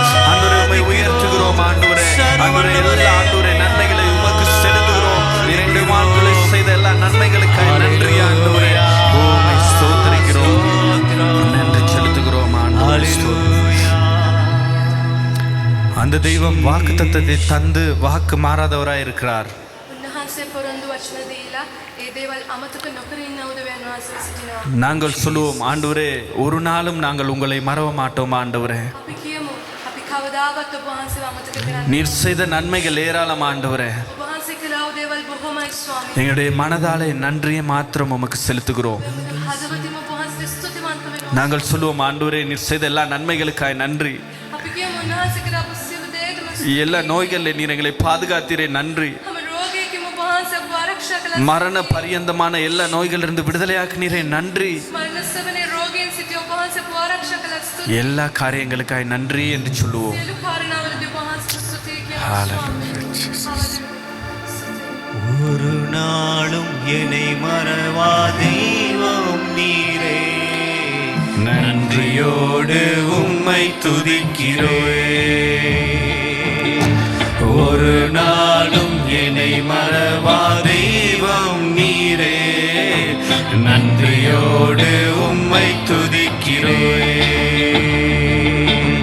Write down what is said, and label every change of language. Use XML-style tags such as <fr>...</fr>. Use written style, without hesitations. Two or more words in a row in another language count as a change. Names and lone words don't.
<ta>ஆண்டவரே உம்மை உயர்த்துகிறோம் ஆண்டவரே. ஆண்டவரே எல்லா ஆண்டவரே நன்மைகளை உமக்கு செலுத்துகிறோம். இரண்டு வாழ்களை செய்த எல்லா நன்மைகளுக்காக நன்றி ஆண்டவரே. உம்மை ஸ்தோத்திரிக்கிறோம், நன்றி செலுத்துகிறோம் ஆண்டவரே. அந்த தெய்வம் வாக்குத்தத்தத்தை தந்து வாக்கு மாறாதவராய் இருக்கிறார்.</ta> <si>උන්වහන්සේ පොරොන්දු වචන දීලා ඒ දේවල් අමතක නොකර ඉන්න උදවියන් වහන්සේ සිටිනවා.</si> <ta>நாங்கள் சொல்லுவோம் ஆண்டவரே, ஒரு நாளும் நாங்கள் உங்களை மறவ மாட்டோம் ஆண்டவரே.</ta> <si>අපි කියමු අපි කවදාවත් ඔබ වහන්සේව අමතක කරන්නේ</si> <ta>நீர் செய்த நன்மைகள் ஏராளம் ஆண்டவரே.</ta> <si>ඔබ වහන්සේ කළා වූ දේවල් බොහොමයි ස්වාමී.</si> <ta>எங்களுடைய மனதாலே நன்றியை மாத்திரம் உமக்கு செலுத்துகிறோம்.</ta> <si>හදවතින්ම ඔබ වහන්සේට ස්තුතිවන්ත වෙනවා.</si> <ta>நாங்கள் சொல்லுவோம் ஆண்டவரே, நீர் செய்த எல்லா நன்மைகளுக்காய் நன்றி.</ta> <si>අපි කියමු උන්වහන්සේ කරපු සියලු දේටම</si> <ta>எல்லா நோய்களில் நீர் எங்களை பாதுகாத்தீரே நன்றி.</ta> <si>හැම රෝගයකින්ම ඔබ වහන්සේ අපව ආරක්ෂා කළා.</si> <ta>மரண பரியந்தமான எல்லா நோய்களிலிருந்து விடுதலையாக்கினீரே நன்றி.</ta> <si>මරණ සෙවනේ රෝගීන් සිටි ඔබ වහන්සේ අපව ආරක්ෂා කළා. ස්තුති.</si> <ta>எல்லா காரியங்களுக்காய் நன்றி என்று சொல்லுவோம்.</ta> <si>සියලු කාරණාවලදී ඔබ වහන්සේට ස්තුති කියනවා.</si> <ta>Hallelujah. ஒரு நாளும் என்னை மறவா தெய்வம் நீரே, நன்றியோடு உம்மை துதிக்கிறேன். ஒரு நாளும் என்னை மறவா தெய்வம் நீரே, நன்றியோடு உம்மை துதிக்கிறேன்.</ta>